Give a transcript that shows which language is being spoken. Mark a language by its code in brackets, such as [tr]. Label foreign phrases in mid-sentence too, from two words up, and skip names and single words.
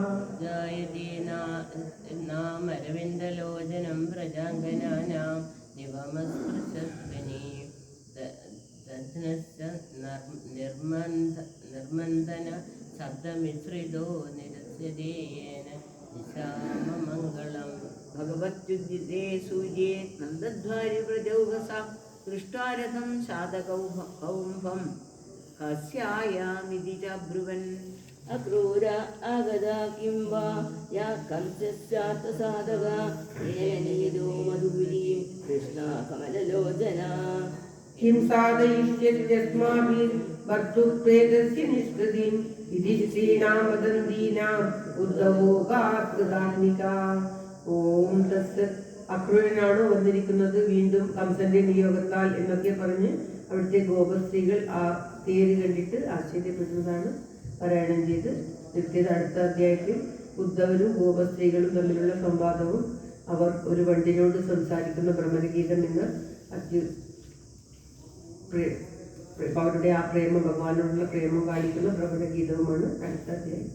[sa] ജായതേ നാമരവിന്ദലോചനം പ്രജാംഗനാനാം നിവമസ്പൃശസ്വിനി ദധ്നസ്യ നിർമന്ദന ശബ്ദമിശ്രിതോ നിരസ്യതേയേന ദിശാമമംഗളം. ഭഗവത്യുദ്ധിതേ സൂര്യേ നന്ദധ്വാരി പ്രജൗഹസ दृष्ट्वारथं शातकौम्भं कस्यायामिति च ब्रुवन् अक्रूर आगदा किं वा या कंसस्यात्तसाधका येन नीदो मधुगिरीं कृष्णा कमललोचना किं साधयिष्यत्यस्माभिर्भर्तुप्रेतस्य निष्कृतिम् इति स्त्रीणां वदन्तीनाम् ഉദ്ധവോകാത്മകാത്മിക. ഓം തസ്സത്. [ml] അക്രൂരനാണ് വന്നിരിക്കുന്നത് വീണ്ടും കംസന്റെ നിയോഗത്താൽ എന്നൊക്കെ പറഞ്ഞ് അവിടുത്തെ ഗോപസ്ത്രീകൾ ആ തേര് കണ്ടിട്ട് ആശ്ചര്യപ്പെടുന്നതാണ് പാരായണം ചെയ്ത് നിർത്തിയത്. അടുത്ത അധ്യായത്തിൽ ഉദ്ധവരും ഗോപസ്ത്രീകളും തമ്മിലുള്ള സംവാദവും അവർ ഒരു വണ്ടിനോട് സംസാരിക്കുന്ന ഭ്രമരഗീതം എന്ന അവരുടെ ആ പ്രേമം, ഭഗവാനോടുള്ള പ്രേമം കാണിക്കുന്ന ഭ്രമരഗീതവുമാണ് അടുത്ത അധ്യായം.